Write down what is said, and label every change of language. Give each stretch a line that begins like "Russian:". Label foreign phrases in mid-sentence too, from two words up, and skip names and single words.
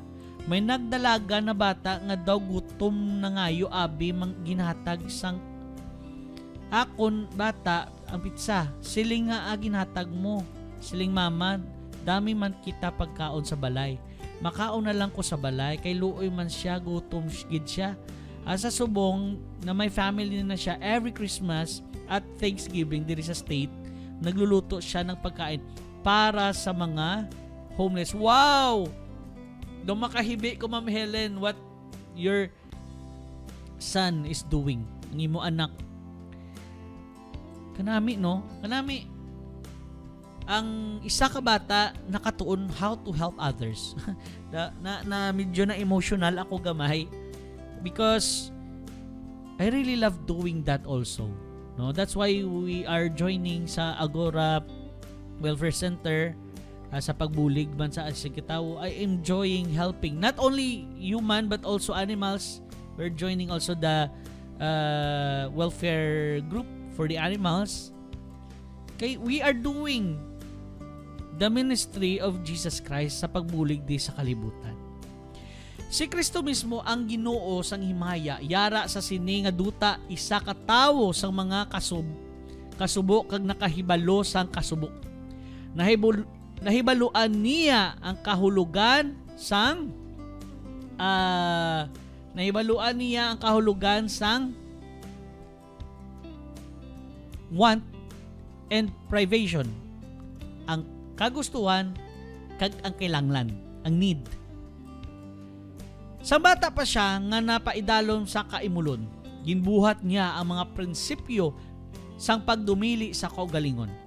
Hiligaynon: May nagdalaga na bata nga daw gutom na ngayo, abi mang ginhatag sang akon bata ang pizza. Siling nga ginhatag mo. Siling mama, dami man kita pagkaon sa balay. Makaon na lang ko sa balay, kay luoy man siya, gutom gid siya. Sa subong na may family na siya,
English: every Christmas at Thanksgiving
Hiligaynon: diri sa
English: state,
Filipino: nagluluto siya ng pagkain para sa mga homeless. Wow!
Hiligaynon: Doon makahibi ko, Ma'am Helen,
English: what your son is doing.
Hiligaynon: Ang imo anak. Kanami, no? Kanami, ang isa ka bata nakatuon
English: how to help others.
Filipino: na medyo na emotional ako gamay
English: because I really love doing that also. No, that's why we are joining sa Agora Welfare Center
Hiligaynon: sa pagbulig man sa Asikitaw.
English: I am enjoying helping not only human but also animals. We're joining also the welfare group for the animals. Okay, we are doing the ministry of Jesus Christ
Hiligaynon: sa pagbulig di sa kalibutan. Si Kristo mismo ang Ginoo sang himaya, yara sa sini nga duta isa ka tawo sang mga kasubo kag nakahibalo sang kasubo. Nahibaluan niya ang kahulugan sang
English: want and privation,
Hiligaynon: ang kagustuhan kag ang kailangan, ang need. Sa bata pa siya nga napaidalom sa kaimulon, ginbuhat niya ang mga prinsipyo sang pagdumili sa kaugalingon.